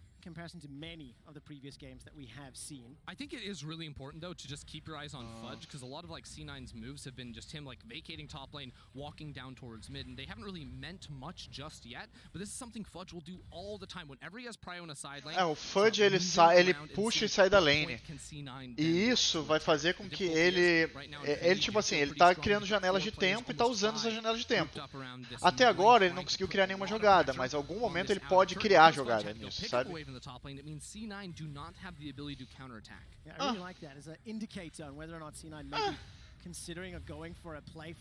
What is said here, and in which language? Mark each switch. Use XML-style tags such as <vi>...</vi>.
<en>Comparison to many of the previous games that we have seen. I think it is really important though to just keep your eyes on Fudge, because a lot of like C9's moves have been just him like vacating top lane, walking down towards mid, and they haven't really meant much just yet, but this is something Fudge will do all the time whenever he has prio in a side lane.</en> <pt>O Fudge ele puxa e sai da lane. E isso vai fazer com que ele tipo assim, ele tá criando janelas de tempo e tá usando essas janelas de tempo. Até agora ele não conseguiu criar nenhuma jogada, mas em algum momento ele pode criar jogada nisso, sabe?</pt> <en>In the top lane, it means C9 do not have the ability to counterattack. Yeah, I really like that as an indicator on whether or not C9 may be considering or going for a play.</en>